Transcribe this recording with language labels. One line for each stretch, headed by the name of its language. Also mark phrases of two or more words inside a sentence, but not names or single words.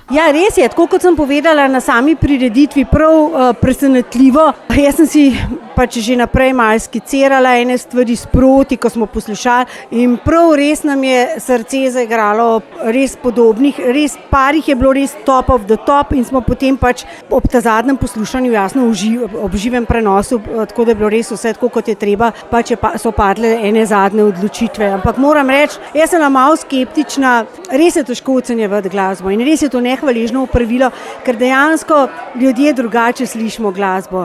Slovenian: Ja, res je, tako kot sem povedala na sami prireditvi, prav presenetljivo. Jaz sem si pač že naprej malo skicirala ene stvari sproti, ko smo poslušali, in prav res nam je srce zaigralo res podobnih, res parih je bilo res
English: top of the top
Slovenian: in smo potem pač ob ta zadnjem poslušanju jasno ob živem prenosu, tako da je bilo res vse tako, kot je treba, pač so padle ene zadnje odločitve. Ampak moram reči, jaz sem malo skeptična, res je težko ocenjevati glasbo in res je to nehvaležno opravilo, ker dejansko ljudje drugače slišimo glasbo.